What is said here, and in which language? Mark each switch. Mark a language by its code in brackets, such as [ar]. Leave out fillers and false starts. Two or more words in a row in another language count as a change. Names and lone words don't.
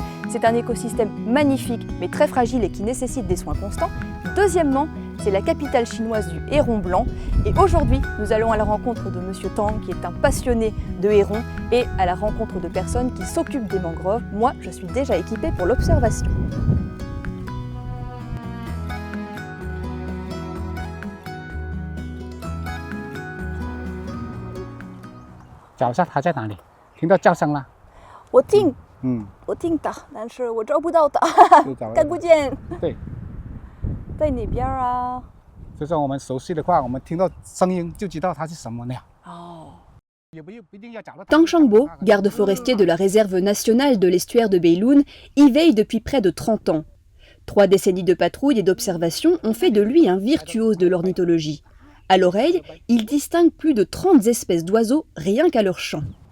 [fr] C'est un écosystème magnifique mais très fragile et qui nécessite des soins constants. Deuxièmement, c'est la capitale chinoise du héron blanc. Et aujourd'hui, nous allons à la rencontre de Monsieur Tang, qui est un passionné de hérons, et à la rencontre de personnes qui s'occupent des mangroves. Moi, je suis déjà équipée pour l'observation. [zh] 我听到，但是我找不到它，看不见。对，在哪边啊？就是我们熟悉的话，我们听到声音就知道它是什么鸟。哦。 [fr] Tang Shangbo, garde forestier de la réserve nationale de l'estuaire de Beilun, y veille depuis près de 30 ans. 3 décennies de patrouille et d'observation ont fait de lui un virtuose de l'ornithologie. À l'oreille, il distingue plus de 30 espèces d'oiseaux rien qu'à leur chant.